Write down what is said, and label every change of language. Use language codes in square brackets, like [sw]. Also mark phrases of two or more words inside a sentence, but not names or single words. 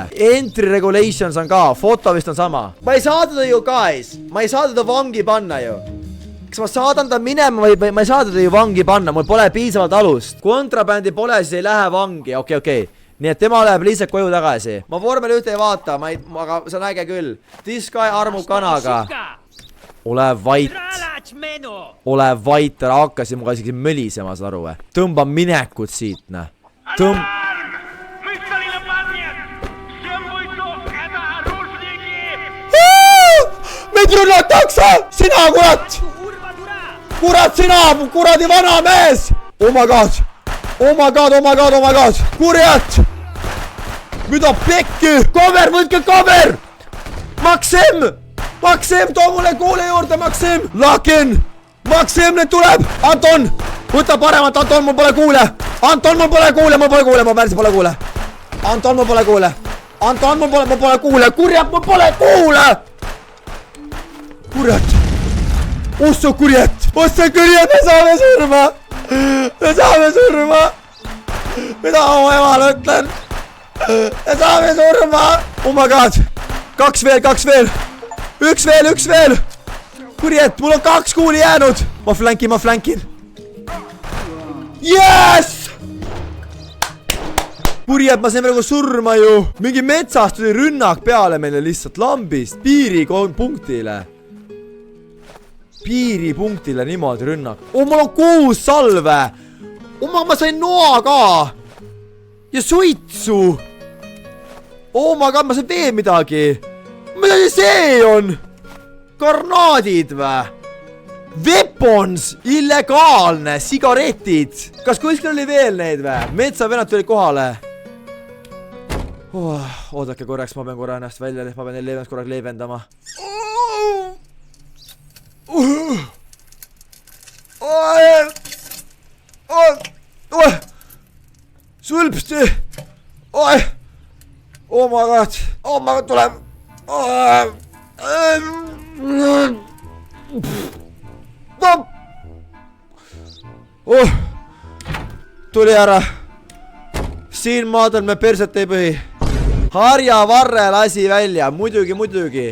[en] Entry regulations [et] on ka, foto vist on sama. Ma ei saa teda ju, guys. Ma ei saa teda vangi panna ju. Kas ma saadan ta minema või ma ei saa teda ju vangi panna, mul pole piisavalt alust. Kontrabändi pole, siis ei lähe vangi, okei. Nii et tema läheb lihtsalt koju tagasi. Ma vormel ühte ei vaata, aga see on äge küll. [en] This guy [et] armub kanaga. Ole vait. Ole vait, ära hakkasid muga isegi mölisema, saad aru või? Tõmba minekut siit, näe. Meid rünnatakse! Sina, kurat! Kurat, sina, kuradi vana mees! [en] Oh my god! Oh my god! [et] Kurjad! Mida pekki? Cover, võtke cover! Maksim, too mulle kuule juurde, Maksim! Lakin! Maksim, nüüd tuleb! Anton! Võta paremat, Anton, mul pole kuule! Anton, mul pole kuule! Ma päris pole kuule! Anton, mul pole kuule! Anton, mul pole kuule! Kurjad, mul pole kuule! Kurjad! Ossa kurjad! Me saame surma! Mida oma emale ütlen? Me saame surma! [en] Oh my god! [et] 2 veel! Üks veel! Kurjad, mul on 2 kuuli jäänud! Ma flankin! Yes! Kurjad, ma sain praegu surma ju! Mingi metsast tuli rünnak peale meile lihtsalt lambist! Piiripunktile niimoodi rünnak. Mul on 6 salve! Ma sain noa ka! Ja suitsu! [en] Oh my god, [et] ma sain veel midagi! mida see on? Karnaadid või? Weapons, illegaalne, sigaretid. Kas kuskil oli veel neid või? Metsavennad tuli kohale. Oodake korraks, ma pean korra ennast välja, ma pean ennast korraks leevendama. Sulpsti. [en] Oh my god, [et] tuleb. Tuli ära. Siin maadel me perset ei põhi. Harjavarre lasi välja. Muidugi.